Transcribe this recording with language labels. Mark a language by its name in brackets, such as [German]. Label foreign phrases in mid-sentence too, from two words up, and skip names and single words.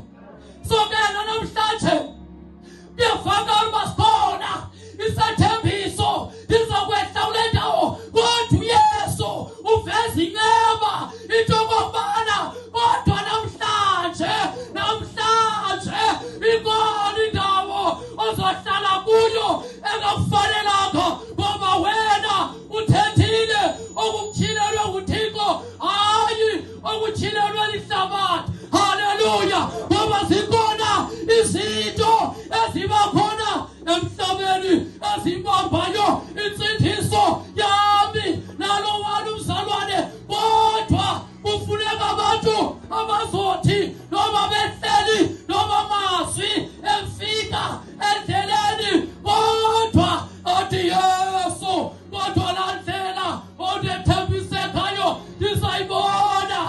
[Xhosa] So ke namhlanje kuyavakala uba sikhona isethembiso ndizokwehla kule ndawo, kodwa uYesu uveza inceba into kokubana kodwa namhlanje ikhona indawo ozohlala kuyo engakufanelanga, ngoba wena uthethile okutyhilelwe nguThixo, hayi okutyhilelwe lihlabathi. Hallelujah. Ngoba zikhona izinto eziba khona emhlabeni ezibambayo insindiso yami nalo walo mzalwane, kodwa kufuneka abantu abazothi noma behleli noma mazwi efika endleleni, kodwa athi Yesu, kodwa laa ndlela ondethembisekayo ndizayibona.